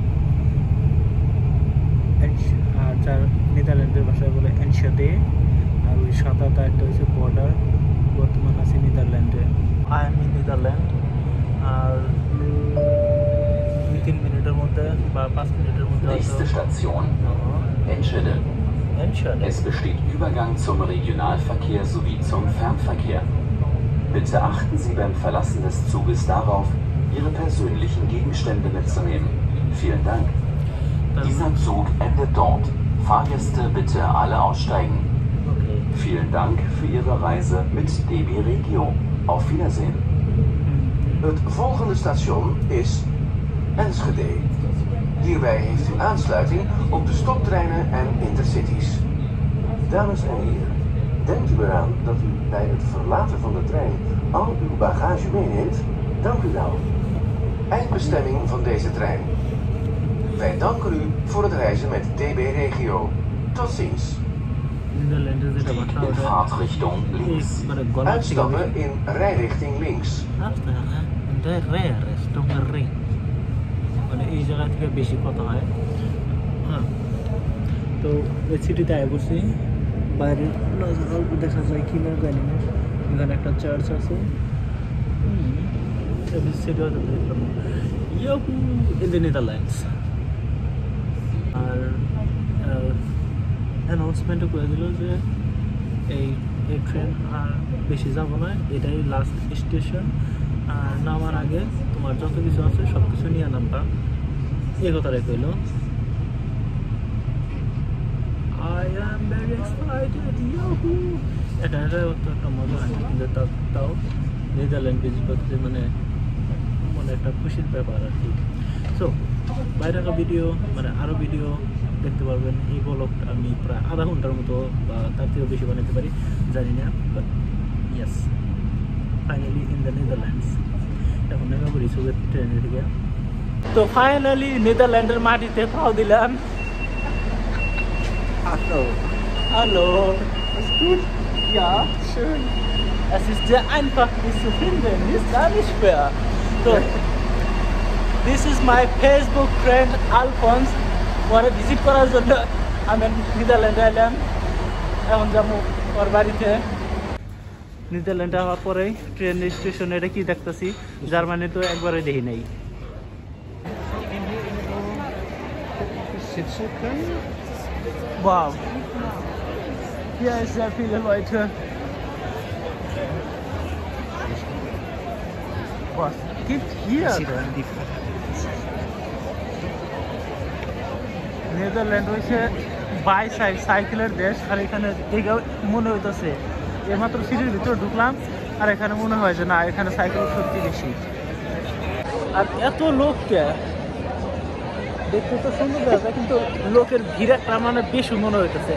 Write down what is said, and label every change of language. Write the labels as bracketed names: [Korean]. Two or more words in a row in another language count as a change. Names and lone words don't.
[Bangla] আর যার নেদারল্যান্ডের ভাষায় বলে এনশাদে, আর ওই সাদা তারটা হচ্ছে বর্ডার। বর্তমানে আছি নেদারল্যান্ডে, [English] I am in Netherland. [Bangla] আর 2-3 মিনিটের মধ্যে বা 5 মিনিটের মধ্যে [German] Nächste Station Enschede. Es besteht Übergang zum Regionalverkehr sowie zum Fernverkehr. Bitte achten Sie beim Verlassen des Zuges darauf, Ihre persönlichen Gegenstände mitzunehmen. Vielen Dank. Dieser Zug endet dort. Fahrgäste bitte alle aussteigen. Vielen Dank für Ihre Reise mit DB Regio. Auf Wiedersehen. [Dutch] Het volgende station is Enschede. Hierbij heeft u aansluiting op de stoptreinen en intercities. Dames en heren, denkt u eraan dat u bij het verlaten van de trein al uw bagage meeneemt? Dank u wel. Eindbestemming van deze trein. Wij danken u voor het reizen met DB Regio. Tot ziens. [German] Stieg in Fahrtrichtung links. [Dutch] Uitstappen in rijrichting links. [Bangla] মানে এই জায়গা থেকে বেশি কথা হয়। হ্যাঁ, তো ওই সিটিতে আয় করছি, বাইরে দেখা যায় কি না জানি না। এখানে একটা চার্চ আছে, সিটি দেখলাম [English] in the Netherlands. [Bangla] আর অ্যানাউন্সমেন্টও করে দিল যে এই ট্রেন আর বেশি যাবো না, এটাই [English] last station. [Bangla] আর নামার আগে তোমার যত কিছু আছে সব কিছু নিয়ে নামবা, এ কথাটাই কইল। [English] I am very excited, yahoo! [Bangla] এখানে অত একটা মজা হয় না, কিন্তু তাও নেদারল্যান্ড ভিজিট করতে মানে একটা খুশির ব্যাপার আর কি। সো বাইরের ভিডিও মানে আরও ভিডিও দেখতে পারবেন। এই ব্লগটা আমি প্রায় আধা ঘন্টার মতো বা তার থেকেও বেশি বানাতে পারি, জানি না, [English] but yes finally in the Netherlands. [Bangla] এখন নেমে পড়ি সুগের ট্রেনের দিকে। তো ফাইনালি নেদারল্যান্ডের মাটিতে পাও দিলাম। [German] Hallo, ist gut? Ja, schön. Es ist sehr einfach, mich zu finden, ist gar nicht schwer. [English] So, this is my Facebook friend Alphonse. [Bangla] ওরা ভিজিট করার জন্য আমি নেদারল্যান্ডে এলাম। এখন যাবো ওর বাড়িতে। নেদারল্যান্ডে হওয়ার পরেই ট্রেন স্টেশনে এটা কি দেখতেছি, জার্মানি তো একবারে দেখি নাই। [English] Wow. [German] Hier ist sehr viele Leute. Was gibt hier denn? [Bangla] নেদারল্যান্ড হচ্ছে সাইকেলের দেশ, আর এখানে দেখে মনে হইতেছে এইমাত্র সিটির ভিতরে ঢুকলাম আর এখানে মনে হয় যে না, এখানে সাইকেল সত্যি বেশি। আর এত লোককে দেখতে তো সুন্দর দেখা যায়, কিন্তু লোকের ভিড় একটা মানে বেশি মনে হইতেছে।